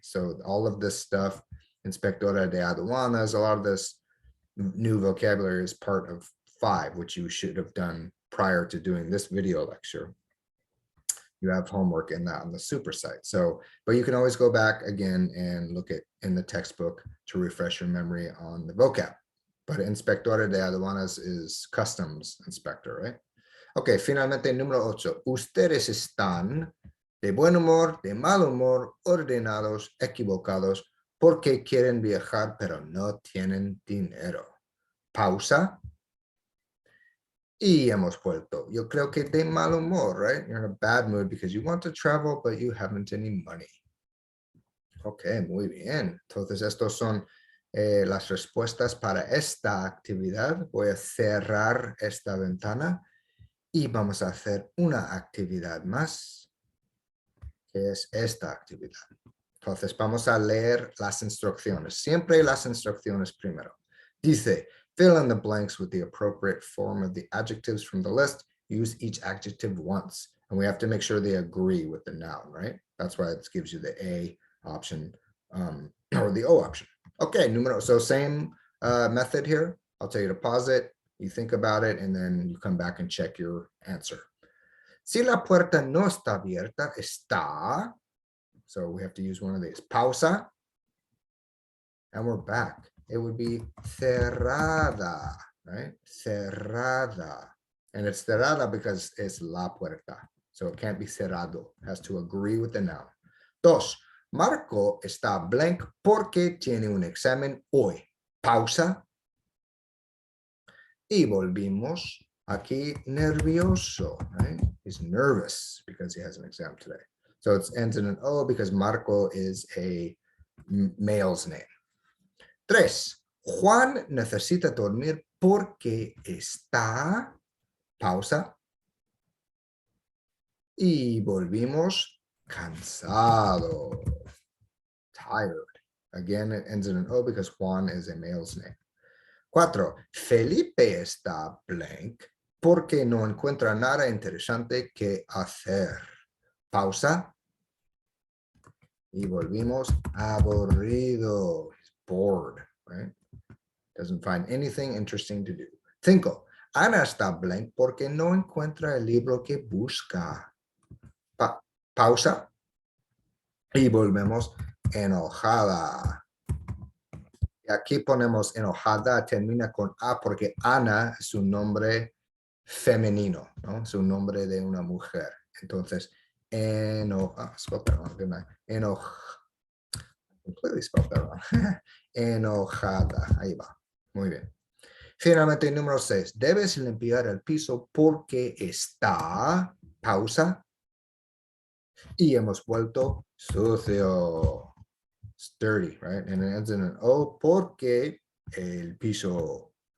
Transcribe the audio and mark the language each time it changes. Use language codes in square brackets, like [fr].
[en] So all of this stuff, [es] inspectora de aduanas, [en] a lot of this new vocabulary is part of 5, which you should have done prior to doing this video lecture. You have homework in that on the supersite. So, but you can always go back again and look at in the textbook to refresh your memory on the vocab. But [es] inspectora de aduanas [en] is customs inspector, right? [es] Ok, finalmente número 8. Ustedes están de buen humor, de mal humor, ordenados, equivocados, porque quieren viajar, pero no tienen dinero. Pausa. Y hemos vuelto. Yo creo que de mal humor, [en] right? You're in a bad mood because you want to travel, but you haven't any money. [es] Ok, muy bien. Entonces, estos son las respuestas para esta actividad. Voy a cerrar esta ventana y vamos a hacer una actividad más, que es esta actividad. Entonces, vamos a leer las instrucciones. Siempre las instrucciones primero. Dice, [en] fill in the blanks with the appropriate form of the adjectives from the list. Use each adjective once. And we have to make sure they agree with the noun, right? That's why it gives you the A option or the O option. Okay, so same method here. I'll tell you to pause it. You think about it, and then you come back and check your answer. [es] Si la puerta no está abierta, está. [en] So we have to use one of these. Pausa. And we're back. It would be cerrada, right? Cerrada. And it's cerrada because it's la puerta. So it can't be cerrado. It has to agree with the noun. 2. [es] Marco está blank porque tiene un examen hoy. Pausa. Y volvimos. Aquí nervioso, [en] right? He's nervous because he has an exam today. So it ends in an O because Marco is a male's name. [es] 3. Juan necesita dormir porque está, pausa, y volvimos, cansado, tired. [en] Again, it ends in an O because Juan is a male's name. 4. [es] Felipe está blank porque no encuentra nada interesante que hacer. Pausa. Y volvimos, aburrido. [en] He's bored, right? Doesn't find anything interesting to do. 5. [es] Ana está blank porque no encuentra el libro que busca. Pausa. Y volvemos, enojada. Y aquí ponemos enojada, termina con A porque Ana es un nombre femenino, ¿no? Es un nombre de una mujer. [en] Entonces, spelled that wrong, didn't I? Completely spelled that wrong. [es] Enojada. Ahí va. Muy bien. Finalmente, número 6. Debes limpiar el piso porque está, pausa, y hemos vuelto sucio. [en] It's dirty, right? And it ends in an O [es] porque el piso.